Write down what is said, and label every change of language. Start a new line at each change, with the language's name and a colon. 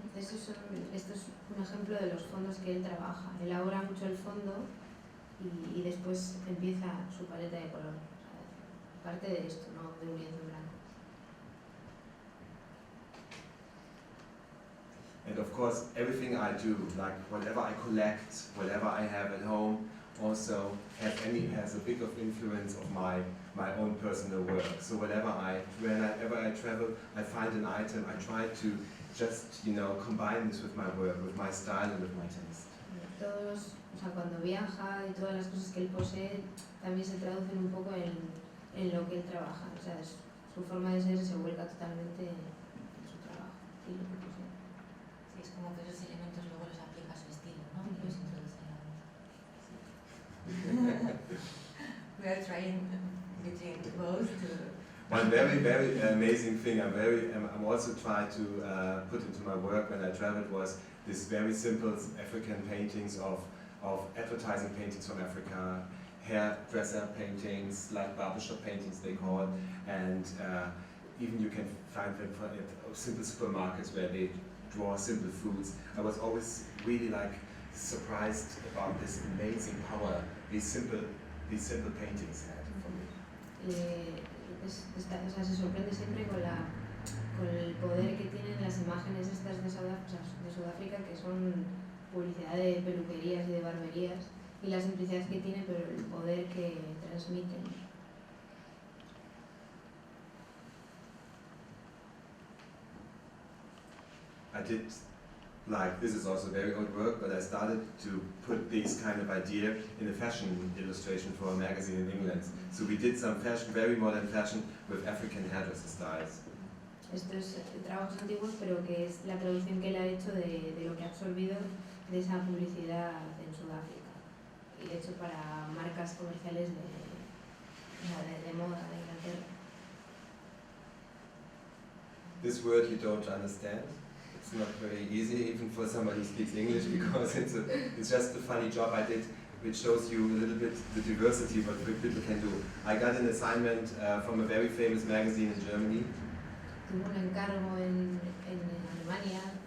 Spanish: Esto es un ejemplo de los fondos que él trabaja. Elabora mucho el fondo y después empieza su paleta de color. O sea, parte de esto, no de un lienzo blanco.
English: And of course, everything I do, like whatever I collect, whatever I have at home, also has a big of influence of my own personal work. So whenever I travel, I find an item, I try to just, combine this with my work, with my style and with my taste.
Spanish: Cuando viaja y todas las cosas que él posee, también se traducen un poco en lo que él trabaja. O sea, su forma de ser se vuelca totalmente en su trabajo y lo que posee. Sí, es como que esos elementos luego los aplica a su estilo, ¿no? Y los introduce en la obra.
English: We are trying between both to... One very, very amazing thing I'm also trying to put into my work when I traveled was this very simple African paintings of advertising paintings from Africa, hairdresser paintings, like barbershop paintings they call it, and even you can find them at simple supermarkets where they draw simple foods. I was always really like surprised about this amazing power these simple paintings had for me.
Spanish: O sea, se sorprende siempre con el poder que tienen las imágenes estas de Sudáfrica, que son publicidad de peluquerías y de barberías, y la simplicidad que tiene, pero el poder que transmiten.
English: I did, like, this is also very old work, but I started to put this kind of idea in a fashion illustration for a magazine in England. So we did some fashion, very modern fashion with African hairdresser styles.
Spanish: Estos trabajos antiguos, pero que es la traducción que él ha hecho de lo que ha absorbido de esa publicidad en Sudáfrica y hecho para marcas comerciales de moda de Inglaterra.
English: This word you don't understand. It's not very easy, even for somebody who speaks English, because it's just a funny job I did, which shows you a little bit the diversity what people can do. I got an assignment from a very famous magazine in Germany.
Spanish: Tuvo un encargo en Alemania